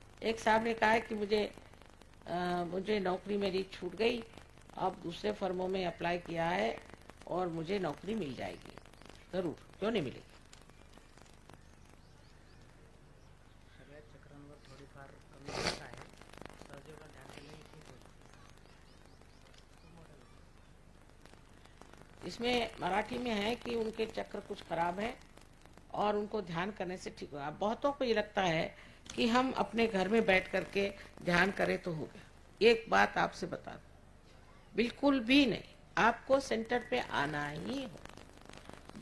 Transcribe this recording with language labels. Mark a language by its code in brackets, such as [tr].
[hi] एक साहब ने कहा है कि मुझे नौकरी मेरी छूट गई, अब दूसरे फर्मों में अप्लाई किया है और मुझे नौकरी मिल जाएगी। जरूर, क्यों नहीं मिलेगी। [mr] सगळ्यात चक्रांवर थोडीफार कमी जास्त आहे, सहजयोगात ध्यान केल्याने ठीक होतं. [hi] इसमें मराठी में है कि उनके चक्र कुछ खराब है और उनको ध्यान करने से ठीक होगा। बहुतों को ये लगता है कि हम अपने घर में बैठ करके ध्यान करें तो हो गया। एक बात आपसे बता दूं, बिल्कुल भी नहीं, आपको सेंटर पे आना ही हो।